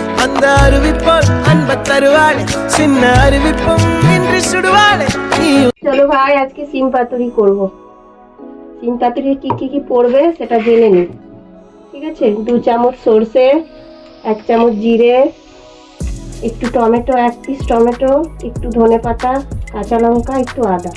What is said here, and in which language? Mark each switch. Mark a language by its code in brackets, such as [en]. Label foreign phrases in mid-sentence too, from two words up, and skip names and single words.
[ta] அந்த அறிவிப்போல் அன்ப தருவாளே சின்ன அறிவிப்பும் இன்று சுடுவாளே [bn] চলো ভাই আজকে সিম পাতুরি করব। সিম পাতুরি কি কি পড়বে সেটা জেনে নিই। ঠিক আছে, 2 চামচ সরষে, 1 চামচ জিরে, একটু টমেটো, 1 পিস টমেটো, একটু ধনেপাতা, কাঁচা লঙ্কা, একটু আদা।